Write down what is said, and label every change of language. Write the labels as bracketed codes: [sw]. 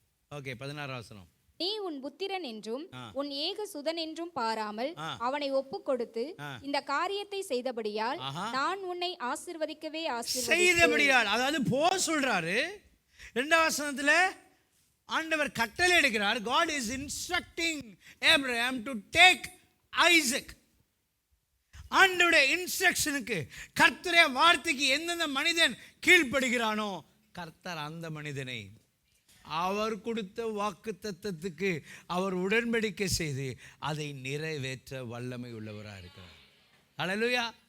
[ta] Okay, 16ஆம் வசனம். நீ உன் புத்திரன் என்றும் உன் ஏகசுதன் என்றும் பாராமல் அவனை ஒப்பு கொடுத்து இந்த காரியத்தை செய்தபடியால் நான் உன்னை ஆசீர்வதிக்கவே செய்தபடியால். அதாவது போ சொல்றாரு. 2ஆம் வசனத்துல ஆண்டவர் கட்டளை எடுக்கிறார். [en] God is instructing Abraham to take Isaac. [ta] ஆண்டவருடைய இன்ஸ்ட்ரக்ஷனுக்கு, கர்த்தருடைய வார்த்தைக்கு எந்தெந்த மனிதன் கீழ்ப்படுகிறானோ கர்த்தர் அந்த மனிதனை அவர் கொடுத்த வாக்குத்தத்தத்துக்கு அவர் உடன்படிக்கை செய்து அதை நிறைவேற்ற வல்லமை உள்ளவராக இருக்கிறார். ஹல்லேலூயா.